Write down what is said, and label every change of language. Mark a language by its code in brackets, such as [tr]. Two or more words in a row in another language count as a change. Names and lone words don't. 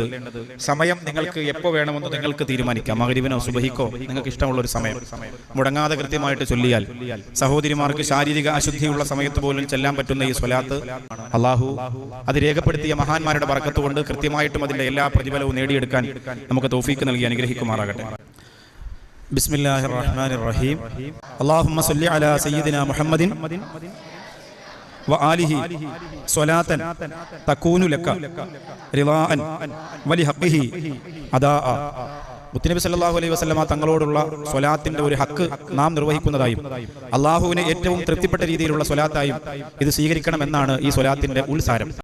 [ml] സമയം നിങ്ങൾക്ക് എപ്പോൾ വേണമെന്ന് നിങ്ങൾക്ക് തീരുമാനിക്കാം. മഗ്രിബിനോ സുബഹിക്കോ നിങ്ങൾക്ക് ഇഷ്ടമുള്ള ഒരു സമയം മുടങ്ങാതെ കൃത്യമായിട്ട് ചൊല്ലിയാൽ സഹോദരിമാർക്ക് ശാരീരിക അശുദ്ധിയുള്ള സമയത്ത് പോലും ചെല്ലാൻ പറ്റുന്ന ഈ സ്വലാത്ത് അള്ളാഹു അത് രേഖപ്പെടുത്തിയ മഹാന്മാരുടെ ബർക്കത്ത് കൊണ്ട് കൃത്യമായിട്ടും അതിന്റെ എല്ലാ പ്രതിഫലവും നേടിയെടുക്കാൻ നമുക്ക് തൗഫീക്ക് നൽകി അനുഗ്രഹിക്കുമാറാകട്ടെ. [ar] بسم الله الرحمن الرحيم اللهم صل على سيدنا محمد وآله صلاة تكون لك رضاء ولحقه أداء. [ml] മുത്തുനബി [ar] صلى الله عليه وسلم [ml] തങ്ങളോടുള്ള സ്വലാത്തിന്റെ ഒരു ഹക്ക് നാം നിർവഹിക്കുന്നതായും അള്ളാഹുവിനെ ഏറ്റവും തൃപ്തിപ്പെട്ട രീതിയിലുള്ള സ്വലാത്തായും ഇത് സ്വീകരിക്കണമെന്നാണ് ഈ സ്വലാത്തിന്റെ ഉൾസാരം.